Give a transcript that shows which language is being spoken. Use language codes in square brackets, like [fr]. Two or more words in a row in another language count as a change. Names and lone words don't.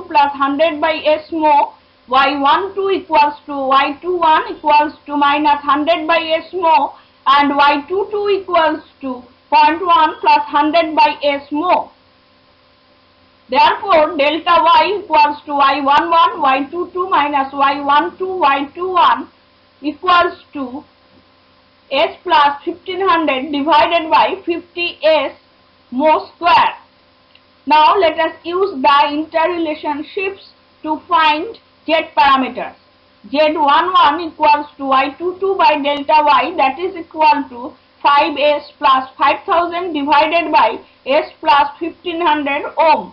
[en] plus 100 by S more, y12 equals to y21 equals to minus 100 by S more, and y22 equals to 0.1 plus 100 by S more. Therefore, delta y equals to y11 y22 minus y12 y21 equals to S plus 1500 divided by 50S more square. Now let us use the interrelationships to find Z parameters. Z11 equals to y22 by delta y, that is equal to 5S plus 5000 divided by S plus 1500 ohm.